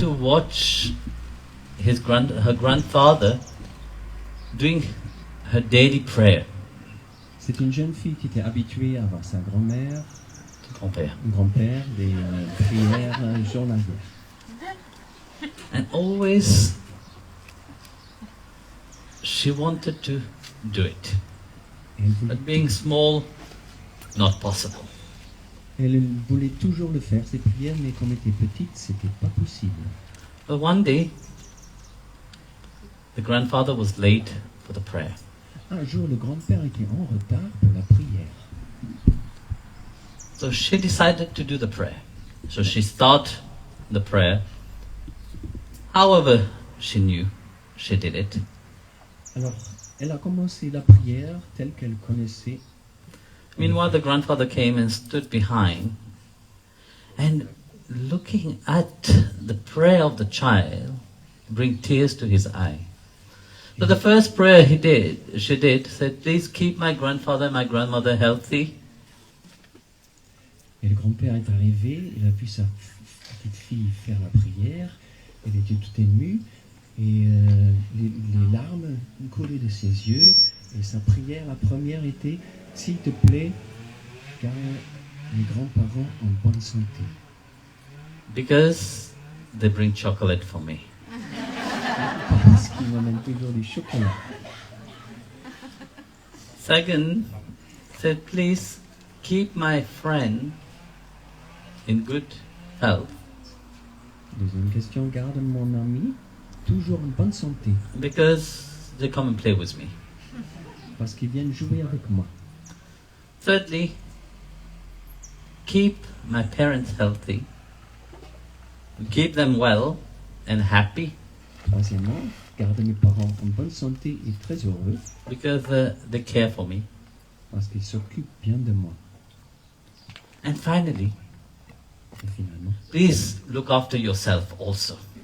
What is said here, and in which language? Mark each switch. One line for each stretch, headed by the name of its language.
English: to watch her grandfather doing her daily prayer.
French: C'est une jeune fille qui était habituée à voir sa grand-mère, Grand-père. grand-père, des prières journalières.
English: And always she wanted to do it.
French: Et
English: But being small, not possible.
French: elle voulait toujours le faire, ses prières, mais comme elle était petite, c'était pas possible.
English: But one day, the grandfather was late for the prayer.
French: Un jour, le grand-père était en retard pour la prière.
English: So she decided to do the prayer. So she started the prayer. However she knew, she did it.
French: Alors, elle a commencé la prière telle qu'elle connaissait.
English: Meanwhile, the grandfather came and stood behind, and looking at the prayer of the child, bring tears to his eye. So the first prayer she did, said, "Please keep my grandfather and my grandmother healthy."
French: Et le grand-père est arrivé, il a vu sa petite fille faire la prière, elle était toute émue, et les larmes coulaient de ses yeux, et sa prière, la première était « S'il te plaît, garde mes grands-parents en bonne santé.
English: Because they bring chocolate for me. »
French: Parce qu'ils m'amènent toujours du chocolat.
English: Second, said, "Please keep my friend in good health,
French: Deuxième question, garde mon ami toujours en bonne santé,
English: because they come and play with me."
French: parce qu'ils viennent jouer avec moi.
English: Thirdly, keep my parents healthy, keep them well and happy,
French: Troisièmement, garde mes parents en bonne santé et très heureux,
English: because they care for me.
French: parce qu'ils s'occupent bien de moi.
English: And finally,
French: Et finalement,
English: please look after yourself also.